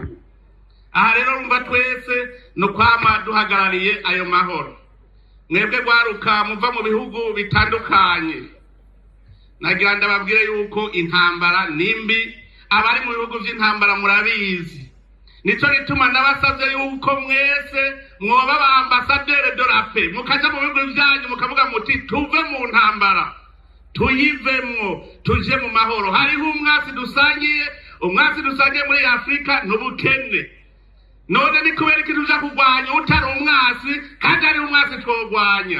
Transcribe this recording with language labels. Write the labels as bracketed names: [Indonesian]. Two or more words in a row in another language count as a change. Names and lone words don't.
[Rundi] Aha rero rumva twese no kwama duhagarariye ayo mahoro. Mwebwe rwaruka muva mu bihugu bitandukanye, nagira ndababwire yuko intambara nimbi, abari mu bihugu vy'intambara murabizi. Nico gituma ndabasavye yuko mwese mwoba ba [French] ambassadeur de la paix, [Rundi] mukaja mu bihugu vyanyu mukavuga muti tuve mu ntambara tuyivemwo tuje mu mahoro. Hariho umwasi dusangiye muri Afrika n'ubukene. None ni kubera ikintu uja kurwanya utari umwasi kandi ari umwasi twogwanya.